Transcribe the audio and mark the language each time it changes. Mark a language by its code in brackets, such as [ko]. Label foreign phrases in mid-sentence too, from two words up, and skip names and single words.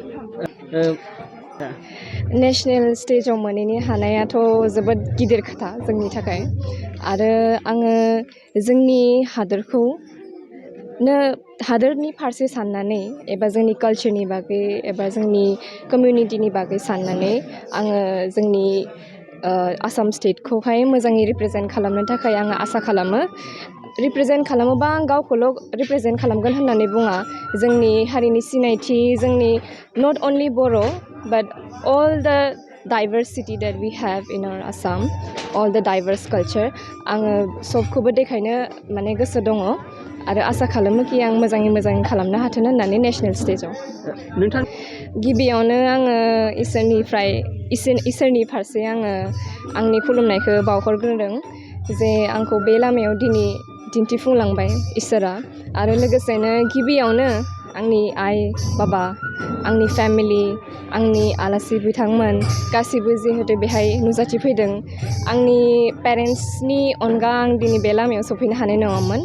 [brx] नेसनेल स्टेजाव मोनहैनो हानायाथ' जोबोद गिदिर खोथा जोंनि थाखाय आरो आङो जोंनि हादोरनि फारसे साननानै एबा जोंनि कालचारनि बागै एबा जोंनि कमिउनिटिनि बागै साननानै आङो जोंनि आसाम स्टेटखौहाय मोजाङै रिप्रेजेन्ट खालामनो थाखाय आङो आसा खालामो। रिप्रेजेन्ट खालामोबा आं गावखौल' रिप्रेजेन्ट खालामगोन होननानै बुङा। जोंनि हारिनि सिनायथि जोंनि [en] not only Bodo but all the diversity that we have in our Assam, all the diverse culture [brx] आङो सबखौबो देखायनो माने गोसो दङ आरो आसा खालामो कि आं मोजाङै खालामनो हाथों होननानै नेसनेल स्टेजाव। गिबियावनो आङो इसोरनि फारसे आङो आंनि खुलुमनायखौ बावहरग्रोदों जे आंखौ बे लामायाव दिनै दिन्थिफुंलांबाय इसोरा आरो लोगोसेनो गिबियावनो आंनि आइ बाबा आंनि फेमिलि आंनि आलासि बिथांमोन गासिबो जिहेतु बेहाय नुजाथिफैदों आंनि पेरेन्ट्सनि अनगा आं दिनै बे लामायाव सफैनो हानाय नङामोन।